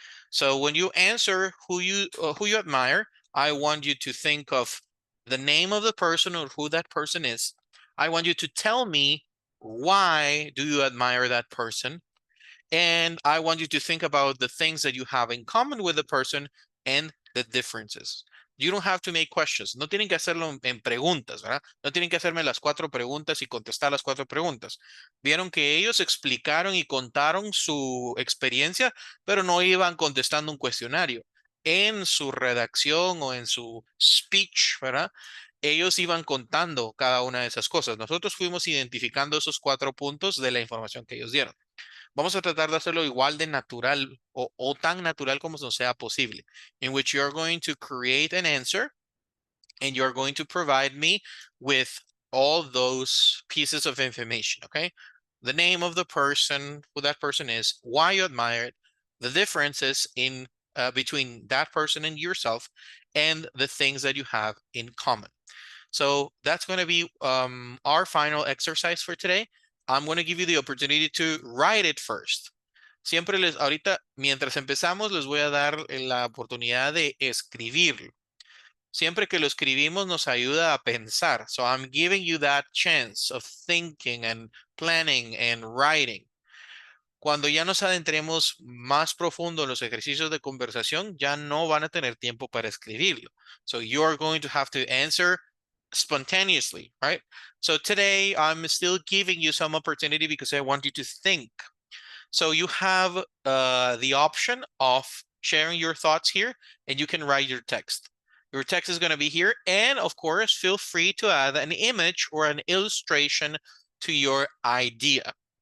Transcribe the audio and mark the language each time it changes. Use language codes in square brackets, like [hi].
[en] So when you answer who you admire, I want you to think of the name of the person or who that person is. I want you to tell me, why do you admire that person? And I want you to think about the things that you have in common with the person and the differences. You don't have to make questions. [es] No tienen que hacerlo en preguntas, ¿verdad? No tienen que hacerme las 4 preguntas y contestar las 4 preguntas. Vieron que ellos explicaron y contaron su experiencia, pero no iban contestando un cuestionario. En su redacción o en su speech, ¿verdad? Ellos iban contando cada una de esas cosas. Nosotros fuimos identificando esos 4 puntos de la información que ellos dieron. Vamos a tratar de hacerlo igual de natural o tan natural como nos sea posible, [en] in which you're going to create an answer and you're going to provide me with all those pieces of information, okay? The name of the person, who that person is, why you admire it, the differences in between that person and yourself, and the things that you have in common. So that's going to be our final exercise for today. I'm going to give you the opportunity to write it first. [es] Siempre ahorita, mientras empezamos, les voy a dar la oportunidad de escribirlo. Siempre que lo escribimos nos ayuda a pensar. [en] So I'm giving you that chance of thinking and planning and writing. [es] Cuando ya nos adentremos más profundo en los ejercicios de conversación, ya no van a tener tiempo para escribirlo. [en] So you're going to have to answer spontaneously, right? So today I'm still giving you some opportunity because I want you to think. So you have the option of sharing your thoughts here, and you can write your text. Your text is going to be here. And of course, feel free to add an image or an illustration to your idea.